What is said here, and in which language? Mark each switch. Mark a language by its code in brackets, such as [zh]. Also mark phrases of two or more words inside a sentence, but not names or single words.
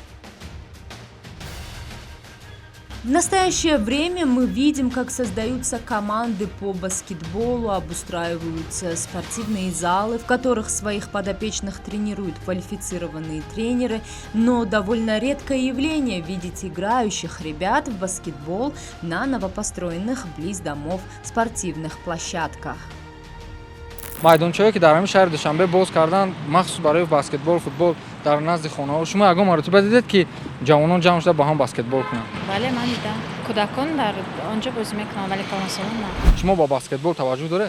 [ru] В настоящее время мы видим, как создаются команды по баскетболу, обустраиваются спортивные залы, в которых своих подопечных тренируют квалифицированные тренеры, но довольно редкое явление видеть играющих ребят в баскетбол на новопостроенных близ домов спортивных площадках. [tg] майдончаҳое ки дар ҳамин шаҳри душанбе боз кардан махсус барои баскетбол, футбол дар назди хонаҳо. Шумо ягон маротиба дидед ки ҷавонон ҷамъ шуда ба ҳам баскетбол кунанд? бале, ман дидам. кӯдакон дар онҷо бозӣ мекунанд, вале калонсолон на. Шумо ба баскетбол таваҷҷӯҳ доред?